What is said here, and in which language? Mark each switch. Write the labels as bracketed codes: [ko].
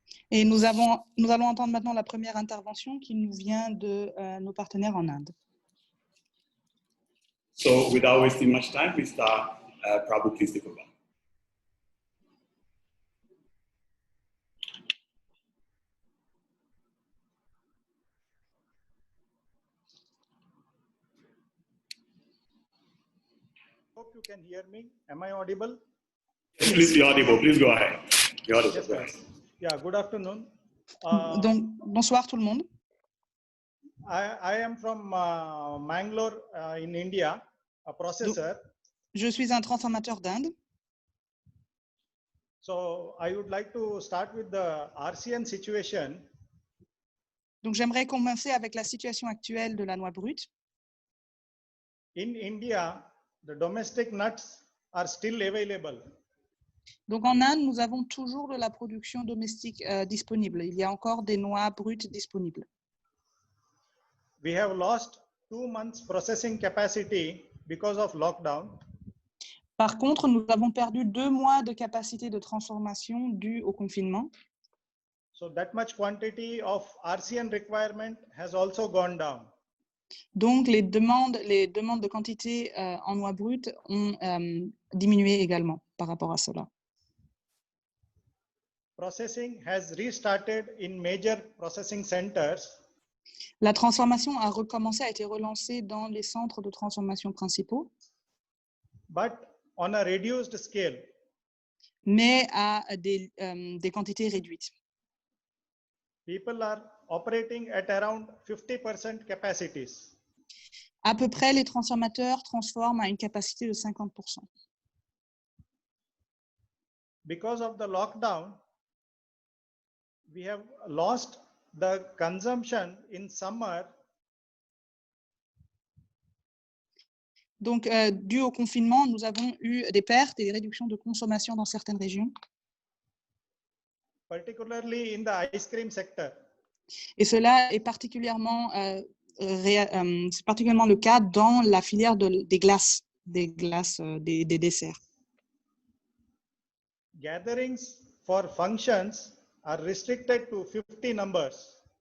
[fr] Et nous allons entendre maintenant la première intervention qui nous vient de nos partenaires en Inde. [en] So without wasting much time, Mr. Prabhu, please take over. Hope you can hear me. Am I audible? Yes, please be audible. Please go ahead. Be audible. Yes, yeah, good afternoon. [fr] Donc, bonsoir tout le monde. [en] I am from Mangalore in India, a processor. [fr] Je suis un transformateur d'Inde. [en] So I would like to start with the RCN situation. [fr] Donc, j'aimerais commencer avec la situation actuelle de la noix brute. [en] In India, the domestic nuts are still available. [fr] Donc, en Inde, nous avons toujours de la production domestique disponible. Il y a encore des noix brutes disponibles. [en] We have lost 2 months processing capacity because of lockdown. [fr] Par contre, nous avons perdu 2 mois de capacité de transformation due au confinement. [en] So that much quantity of RCN requirement has also gone down. [fr] Donc, les demandes de quantité en noix brutes ont diminué également par rapport à cela. [en] Processing has restarted in major processing centers. [fr] La transformation a recommencé, a été relancée dans les centres de transformation principaux, [en] But on a reduced scale. [fr] mais à des quantités réduites. [en] People are operating at around 50% capacities. [fr] À peu près, les transformateurs transforment à une capacité de 50%. [en] Because of the lockdown, we have lost the consumption in summer. [fr] Donc, dû au confinement, nous avons eu des pertes et des réductions de consommation dans certaines régions. [en] Particularly in the ice cream sector. [fr] Et cela est particulièrement, c'est particulièrement le cas dans la filière des glaces, des desserts. [en] Gatherings for functions are restricted to 50 numbers.